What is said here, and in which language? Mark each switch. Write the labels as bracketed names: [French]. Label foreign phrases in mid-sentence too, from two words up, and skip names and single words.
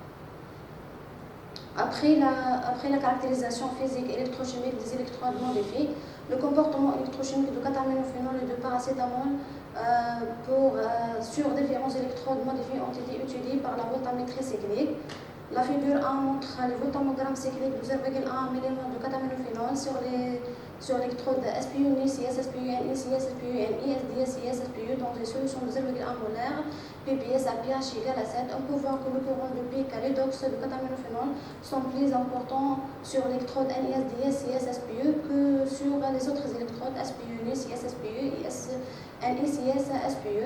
[French] Après la caractérisation physique et électrochimique des électrodes modifiées, le comportement électrochimique de cataminophénol et de paracétamol sur différents électrodes modifiées ont été étudiés par la voltammétrie cyclique. La figure 1 montre les voltammogrammes cycliques de 0,1 mg de cataminophénol sur l'électrode SPE, NiCS-SPE, NiCS-SPE et NiSDS-CS-SPE dans une solution de 0,1 molaire, PPS à pH égal à 7. On peut voir que le courant de pic redox de cataminophénol sont plus importants sur l'électrode NiSDS-CS-SPE que sur les autres électrodes SPE, NiCS-SPE et NiCS-SPE.